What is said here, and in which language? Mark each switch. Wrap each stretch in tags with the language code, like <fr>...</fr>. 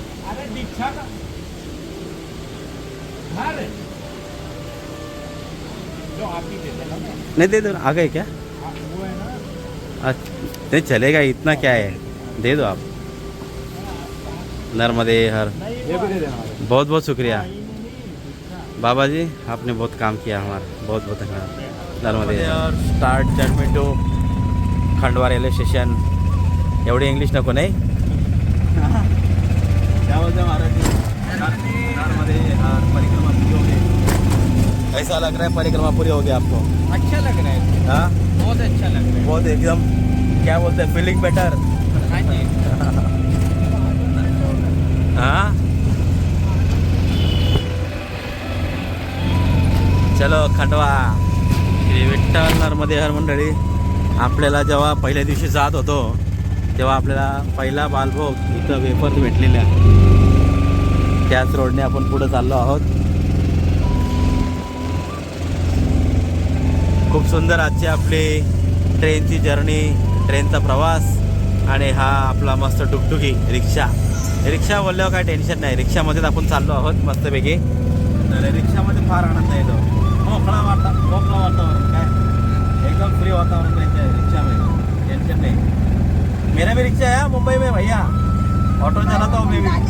<hi>अरे दीक्षा का घर जो आप ही देते ना. नहीं दे दो, आ गए क्या? वो है ना. अच्छा, नहीं चलेगा, इतना क्या है, दे दो आप. नर्मदे हर. ये भी दे देना. बहुत बहुत शुक्रिया बाबा जी, आपने बहुत काम किया हमारा. बहुत बहुत धन्यवाद. नर्मदे हर.</hi> <en>Start journey to Khandwa railway station.</en> <mr>एवढी इंग्लिश नको नाही.</mr> <hi>क्या बोलते हैं महाराज जी? नर्मदे हर. परिक्रमा पूरी हो गई. ऐसा लग रहा है परिक्रमा पूरी हो गई आपको? अच्छा लग रहा है. हाँ, बहुत अच्छा लग रहा है. बहुत एकदम क्या बोलते हैं,</hi> <en>Feeling better.</en> <hi>हाँ जी. हाँ, चलो खंडवा. श्री विठ्ठल नर्मदे हर.</hi> <mr>मंडळी, आपल्याला जेव्हा पहिल्या दिवशी जात होतो तेव्हा आपल्याला पहिला बालभोग इथं वेफर्स भेटलेल्या, त्याच रोडने आपण पुढे चाललो आहोत. खूप सुंदर आजची आपली ट्रेनची जर्नी, ट्रेनचा प्रवास. आणि हा आपला मस्त डुगडुगी रिक्षा बोलल्यावर काय टेन्शन नाही. रिक्षामध्येच आपण चाललो आहोत मस्तपैकी. तर रिक्षामध्ये फार आनंद येतो. मोकळा वातावरण, काय एकदम फ्री वातावरण त्यांच्या रिक्षामध्ये.</mr> <hi>टेंशन नहीं. मेरा भी रिक्शा है मुंबई में भैया, ऑटो चलाता हूँ मैं भी.</hi>